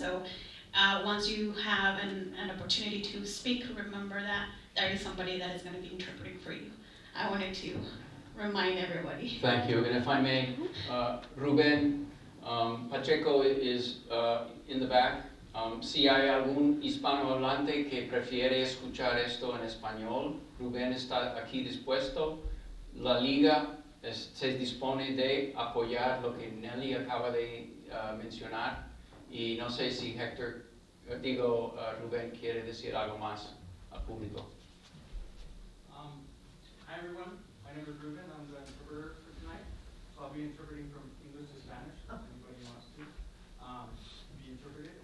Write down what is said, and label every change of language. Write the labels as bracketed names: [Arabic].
[English] So once you have an opportunity to speak, remember that there is somebody that is going to be interpreting for you. I wanted to remind everybody. Thank you, and if I may, Ruben Pacheco is in the back. [Spanish] Si hay algún hispanohablante que prefiere escuchar esto en español, Ruben está aquí dispuesto. La Liga se dispone de apoyar lo que Nelly acaba de mencionar, y no sé si Hector, Ruben quiere decir algo más al público. [English] Hi everyone, my name is Ruben. I'm the interpreter for tonight. So I'll be interpreting from English to Spanish, if anybody wants to be interpreted.